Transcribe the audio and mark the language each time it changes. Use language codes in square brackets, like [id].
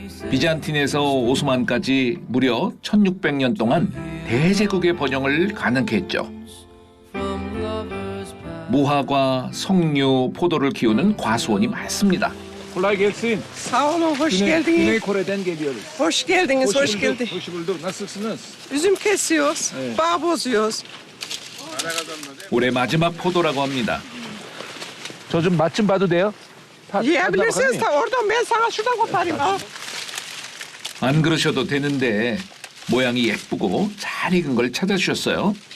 [ko] 비잔틴에서 오스만까지 무려 1600년 동안 대제국의 번영을 가능케 했죠. 무화과, 석류, 포도를 키우는 과수원이 많습니다. [tr] Kolay gelsin. Sağ olun, hoş Güney geldiniz. Kore'den geliyoruz. Hoş geldiniz, hoş geldiniz. Hoş bulduk. Nasılsınız? Üzüm kesiyoruz, bağ bozuyoruz. [ko] 올해 마지막 포도라고 합니다. 저 좀 맛 좀 봐도 돼요? [tr] Yiyebilirsiniz de oradan ben sana şuradan koparayım. Al. [ko] 안 그러셔도 되는데 모양이 예쁘고 잘 익은 걸 찾아주셨어요.